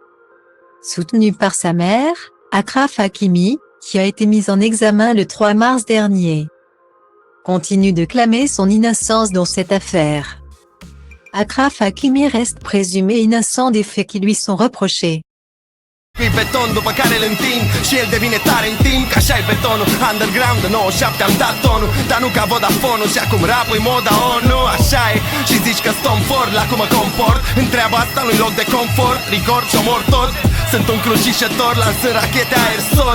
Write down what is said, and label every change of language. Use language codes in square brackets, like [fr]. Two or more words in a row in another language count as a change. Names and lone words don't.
[fr] Soutenu par sa mère, Achraf Hakimi, qui a été mis en examen le 3 mars dernier, continue de clamer son innocence dans cette affaire. Achraf Hakimi reste présumé innocent des faits qui lui sont reprochés. [ro] Pe beton după care îl întind și el devine tare în timp, că așa-i betonul. Underground de 97 am dat tonul, dar nu ca Vodafone-ul. Și acum rap-ul moda ONU, așa e. Și zici că-s Tom Ford, la cum mă comport. În treaba asta nu-i loc de confort, rigor și omor tot. Sunt un crucișător, lansând rachete aerosol.